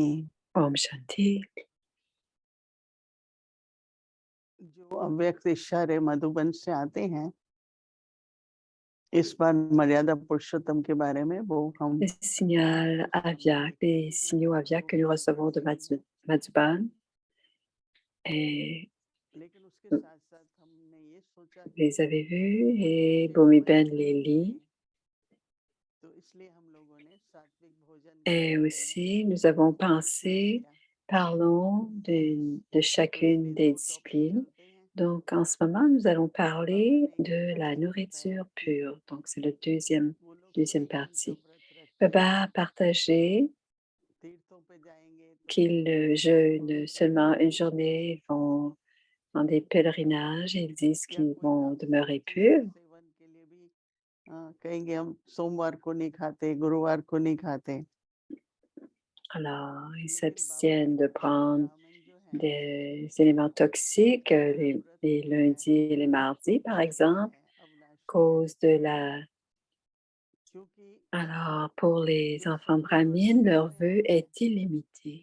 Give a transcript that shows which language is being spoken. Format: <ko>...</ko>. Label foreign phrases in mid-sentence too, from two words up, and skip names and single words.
<hi>Om Shanti. जो अव्यक्त इशारे मधुबन से आते हैं, इस बार मर्यादा पुरुषोत्तम के बारे में वो हम</hi> <fr>Les signaux aviaques, les signaux aviaques que nous recevons de Madhuban, et</fr> <hi>लेकिन उसके साथ साथ हमने ये सोचा</hi> <fr>vous les avez vus et Bhumiben les lit.</fr> <hi>तो इसलिए हम लोगों ने सात्विक भोजन</hi> <fr>Et aussi, nous avons pensé, parlons de chacune des disciplines. Donc, en ce moment, nous allons parler de la nourriture pure. Donc, c'est la deuxième partie. Baba a partagé qu'ils jeûnent seulement une journée, vont dans des pèlerinages et ils disent qu'ils vont demeurer purs.</fr> <hi>कहेंगे हम सोमवार को नहीं खाते, गुरुवार को नहीं खाते।</hi> <fr>Alors, ils s'abstiennent de prendre des éléments toxiques les lundis et les mardis, par exemple, à cause de la... Alors, pour les enfants brahmines, leur vœu est illimité.</fr>